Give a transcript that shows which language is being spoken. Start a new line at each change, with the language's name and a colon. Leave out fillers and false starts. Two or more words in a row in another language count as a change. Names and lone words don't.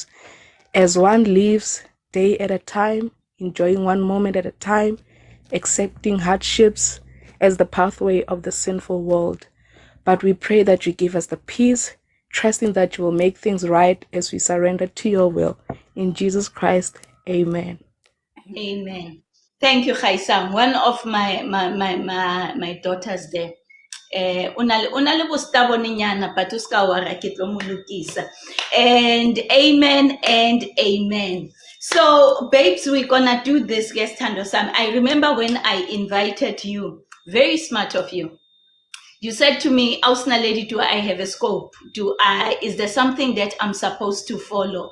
English: As one lives day at a time, enjoying one moment at a time, accepting hardships as the pathway of the sinful world. But we pray that you give us the peace, trusting that you will make things right as we surrender to your will. In Jesus Christ, amen. Amen. Thank you, Khaisang. One of my daughters there.
Southern Sotho: Una le bostaboninyana, but o ska wara ke tlo mo lokisa.
English: And amen. So, babes, we're gonna do this, guest Sam. I remember when I invited you, very smart of you. You said to me, Ausna lady, do I have a scope? Is there something that I'm supposed to follow?